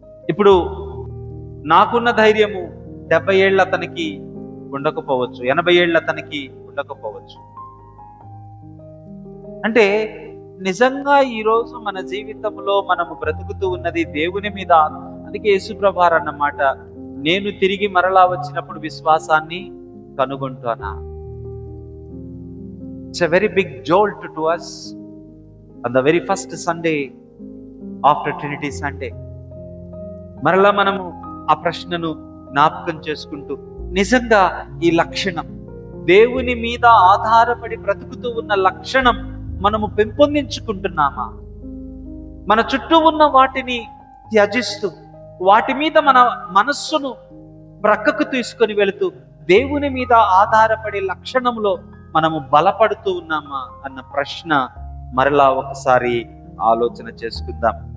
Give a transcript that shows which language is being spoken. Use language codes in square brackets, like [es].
[te] ఇప్పుడు నాకున్న ధైర్యము 70 ఏళ్ళ అతనికి ఉండకపోవచ్చు, 80 ఏళ్ళ అతనికి ఉండకపోవచ్చు. అంటే నిజంగా ఈరోజు మన జీవితంలో మనము బ్రతుకుతూ ఉన్నది దేవుని మీద. అందుకే యేసుప్రభువారు అన్నమాట, నేను తిరిగి మరలా వచ్చినప్పుడు విశ్వాసాన్ని కనుగొంటానా. [en] It's a very big jolt to us on the very first Sunday after Trinity Sunday. [te] మరలా మనము ఆ ప్రశ్నను జ్ఞాపకం చేసుకుంటూ, నిజంగా ఈ లక్షణం, దేవుని మీద ఆధారపడి బ్రతుకుతూ ఉన్న లక్షణం మనము పెంపొందించుకుంటున్నామా? మన చుట్టూ ఉన్న వాటిని త్యజిస్తూ, వాటి మీద మన మనస్సును ప్రక్కకు తీసుకొని వెళుతూ, దేవుని మీద ఆధారపడే లక్షణంలో మనము బలపడుతూ ఉన్నామా అన్న ప్రశ్న మరలా ఒకసారి ఆలోచన చేసుకుందాం.